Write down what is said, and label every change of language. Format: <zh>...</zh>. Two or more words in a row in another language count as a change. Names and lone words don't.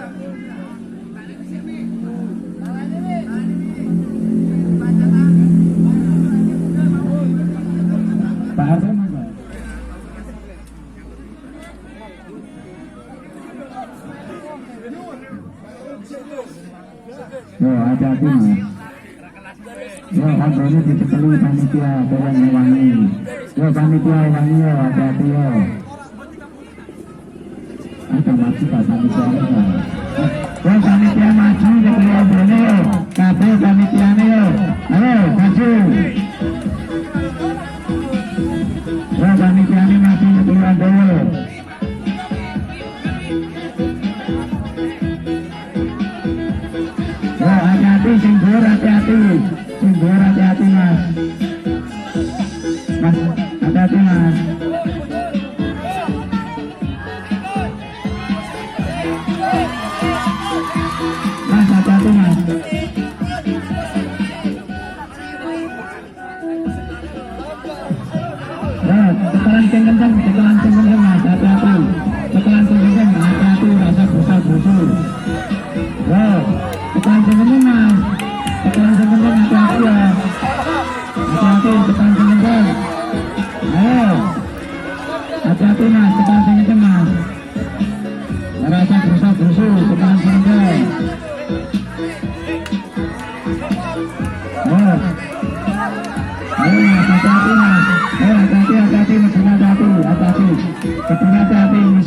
<id>Pak Arden. Hati-hati,</id> <jv>Mas. Kontrolnya dicekeli panitia, tolong ngewangi. Panitia wangi yo, hati-hati yo.</jv> <id>Ada maju Pak panitia ini.</id> <jv>Panitia maju cekeli obrone yo. Kabeh panitiane yo. Ayo maju. Panitiane maju cekeli obrone.</jv> <id>Hati-hati,</id> <jv>sing dhuwur hati-hati. Sing dhuwur hati-hati, Mas. Mas,</jv> <id>hati-hati,</id> <jv>Mas. Mas,</jv> <id>hati-hati,</id> <jv>Mas. Tekelan sing kenceng, Mas. Hati-hati. Tekelan sing kenceng,</jv> <id>hati-hati. Rasa busur-busur.</id> <jv>Tekan sing Mas. Tekan sing hati-hati ya. Hati-hati tekan sing. Ayo. Hati-hati Mas, tekan sing Mas. Rasa busuk-busuk, tekan sing. Ayo. Ayo Mas, hati-hati Mas.</jv> <id>Hati-hati, hati-hati, hati-hati. Hati-hati.</id>